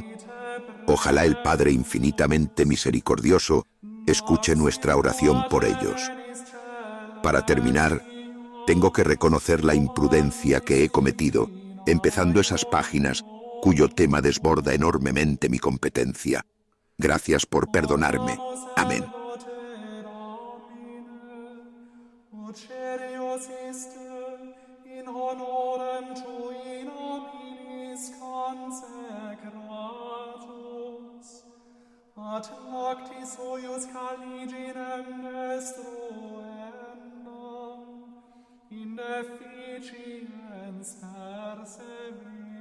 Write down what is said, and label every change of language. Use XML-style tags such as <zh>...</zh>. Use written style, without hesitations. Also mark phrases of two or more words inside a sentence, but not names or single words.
<es>Ojalá el Padre infinitamente misericordioso escuche nuestra oración por ellos. Para terminar, tengo que reconocer la imprudencia que he cometido, empezando esas páginas cuyo tema desborda enormemente mi competencia. Gracias por perdonarme. Amén.</es> <la>At noctis huius caliginem destruendam, in deficiens perseverare.</la>